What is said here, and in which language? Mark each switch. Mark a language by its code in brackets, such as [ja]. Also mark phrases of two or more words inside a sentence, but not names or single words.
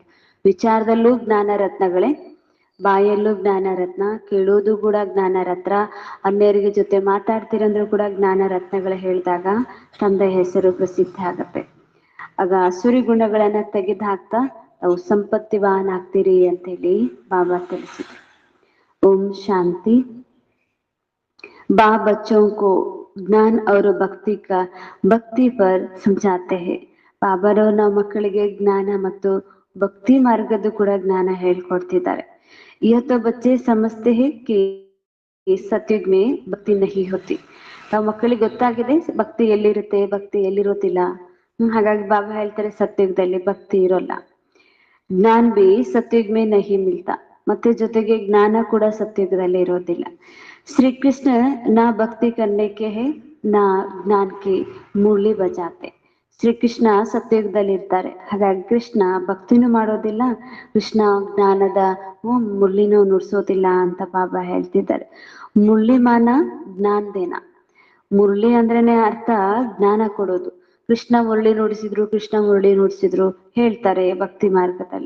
[kn] ವಿಚಾರದಲ್ಲೂ ಜ್ಞಾನ ರತ್ನಗಳೇ, ಬಾಯಲ್ಲೂ ಜ್ಞಾನ ರತ್ನ, ಕೇಳೋದು ಕೂಡ ಜ್ಞಾನ ರತ್ನ, ಅನ್ಯರಿಗೆ ಜೊತೆ ಮಾತಾಡ್ತಿರಂದ್ರೂ ಕೂಡ ಜ್ಞಾನ ರತ್ನಗಳು ಹೇಳಿದಾಗ ತಂದೆಯ ಹೆಸರು ಪ್ರಸಿದ್ಧಿ ಆಗತ್ತೆ. ಆಗ ಅಸುರಿ ಗುಣಗಳನ್ನ ತೆಗೆದು ಹಾಕ್ತಾ ಅವು ಸಂಪತ್ತಿವಾನ್ ಆಗ್ತೀರಿ ಅಂತೇಳಿ ಬಾಬಾ ತಿಳಿಸಿದ್ರು. ಓಂ ಶಾಂತಿ. [hi] बा बच्चों को ज्ञान और भक्ति पर समझाते हैं. [kn] ಬಾಬಾರವರು ನಾವು ಮಕ್ಕಳಿಗೆ ಜ್ಞಾನ ಮತ್ತು ಭಕ್ತಿ ಮಾರ್ಗದ ಕೂಡ ಜ್ಞಾನ ಹೇಳ್ಕೊಡ್ತಿದ್ದಾರೆ. [hi] यह तो बच्चे समझते हैं कि सतयुग में ಭಕ್ತಿ नहीं होती. [kn] ನಾವು ಮಕ್ಕಳಿಗೆ ಗೊತ್ತಾಗಿದೆ ಭಕ್ತಿ ಎಲ್ಲಿರುತ್ತೆ, ಭಕ್ತಿ ಎಲ್ಲಿರೋದಿಲ್ಲ. ಹಾಗಾಗಿ ಬಾಬಾ ಹೇಳ್ತಾರೆ ಸತ್ಯುಗದಲ್ಲಿ ಭಕ್ತಿ ಇರೋಲ್ಲ. [hi] ज्ञान भी सतयुग में नहीं मिलता, [kn] ಮತ್ತೆ ಜೊತೆಗೆ ಜ್ಞಾನ ಕೂಡ ಸತ್ಯುಗದಲ್ಲಿ ಇರೋದಿಲ್ಲ. [hi] श्री कृष्ण ना भक्ति करने के है ना ज्ञान की मुरली बजाते. [kn] ಶ್ರೀಕೃಷ್ಣ ಸತ್ಯುಗದಲ್ಲಿ ಇರ್ತಾರೆ, ಹಾಗಾಗಿ ಕೃಷ್ಣ ಭಕ್ತಿನೂ ಮಾಡೋದಿಲ್ಲ, ಕೃಷ್ಣ ಜ್ಞಾನದ ಮುರಳಿನೂ ನುಡ್ಸೋದಿಲ್ಲ ಅಂತ ಬಾಬಾ ಹೇಳ್ತಿದ್ದಾರೆ. [hi] मुरली माना ज्ञान देना. [kn] ಮುರಳಿ ಅಂದ್ರೇನೆ ಅರ್ಥ ಜ್ಞಾನ ಕೊಡೋದು. ಕೃಷ್ಣ ಮುರಳಿ ನುಡಿಸಿದ್ರು ಹೇಳ್ತಾರೆ ಭಕ್ತಿ ಮಾರ್ಗದಲ್ಲಿ.